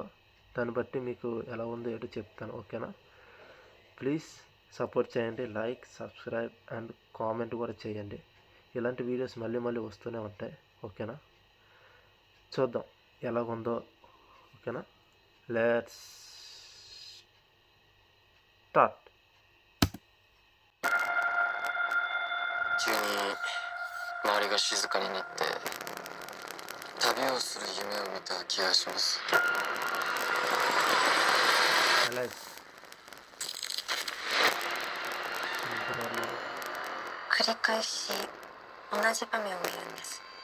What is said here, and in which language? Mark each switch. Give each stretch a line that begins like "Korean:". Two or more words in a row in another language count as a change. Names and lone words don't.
Telugu: దాన్ని బట్టి మీకు ఎలా ఉందో ఏటో చెప్తాను, ఓకేనా.
English: please support
Telugu: చేయండి,
English: like, subscribe and comment
Telugu: కూడా చేయండి. ఇలాంటి వీడియోస్ మళ్ళీ వస్తూనే ఉంటాయి, ఓకేనా. చూద్దాం ఎలా ఉందో, ఓకేనా.
English: let's start.
Japanese: 急に周りが静かになって旅をする夢を見た気がします。繰り返し同じ場面を見るんです。